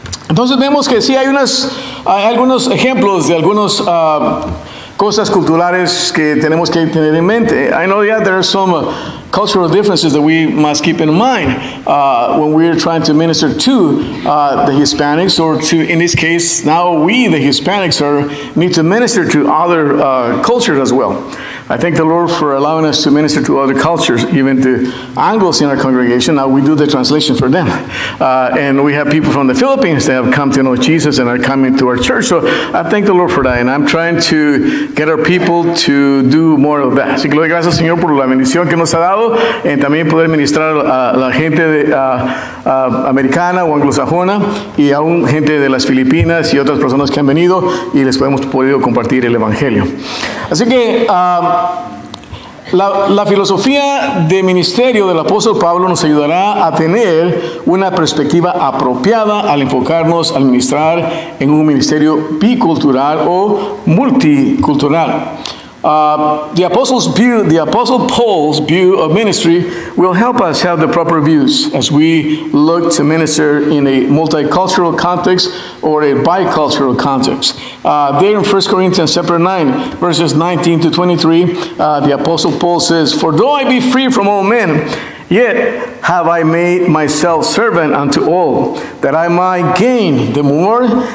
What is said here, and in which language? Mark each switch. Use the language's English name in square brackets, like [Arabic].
[Spanish] Entonces vemos que sí hay algunos ejemplos de algunas cosas culturales que tenemos que tener en mente. [English] I know there are some cultural differences that we must keep in mind when we're trying to minister to the Hispanics, or to, in this case, now we, the Hispanics, need to minister to other cultures as well. I thank the Lord for allowing us to minister to other cultures, even to Anglos in our congregation. Now we do the translation for them. And we have people from the Philippines that have come to know Jesus and are coming to our church. So I thank the Lord for that. And I'm trying to get our people to do more of that. [Spanish] Así que le doy gracias, Señor, por la bendición que nos ha dado en también poder ministrar a la gente americana o anglosajona y aún gente de las Filipinas y otras personas que han venido y les hemos podido compartir el Evangelio. Así que la filosofía de ministerio del apóstol Pablo nos ayudará a tener una perspectiva apropiada al enfocarnos al ministrar en un ministerio bicultural o multicultural. [English] The Apostle Paul's view of ministry will help us have the proper views as we look to minister in a multicultural context or a bicultural context. There in 1 Corinthians chapter 9, verses 19 to 23, the Apostle Paul says, "For though I be free from all men, yet have I made myself servant unto all, that I might gain the more.